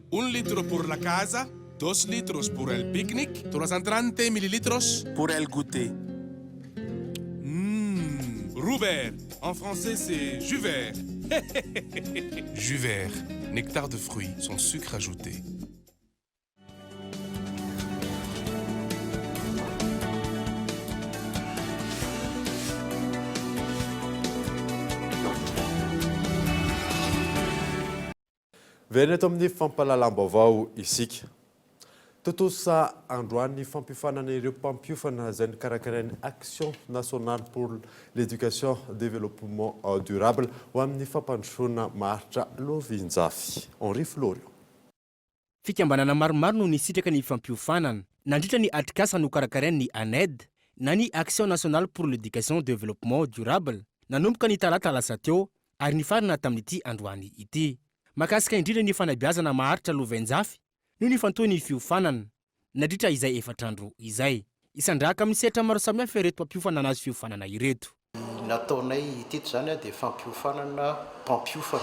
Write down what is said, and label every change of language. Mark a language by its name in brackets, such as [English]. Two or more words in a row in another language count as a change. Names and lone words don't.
[French] 1 litre pour [Spanish] la casa, [French] 2 litres pour el pique-nique, 330 millilitres pour el goûter. Roubert, en français c'est jus vert. Jus vert, nectar de fruits, sans sucre ajouté. [Malagasy] Veny eto amin'ny fampahalalam-baovao isika. Totosa androany ny fampifanana ireo mpampiofana izay nikarakarain'ny Action nationale pour l'éducation développement durable ho amin'ny fampandrosoana maharitra Lovinjafy. Henri Florian. Fikambanana maromaro no nisitraka ny fampiofanana, nandritra ny atrikasa no karakarain'ny ANED na ny Action nationale pour l'éducation développement durable nanomboka ny talata lasa teo ary nifarana tamin'ity androany ity. Makasika indrindra ny fanabeazana maharitra Lovinjafy no nifantoy ny fiofanana nandritra izay efatrandro izay. Isandraka amin'ny sehatra maro samihafa ireto mpampiofana anazy fiofanana ireto. Nataonay teto zany dia fampiofanana mpampiofana.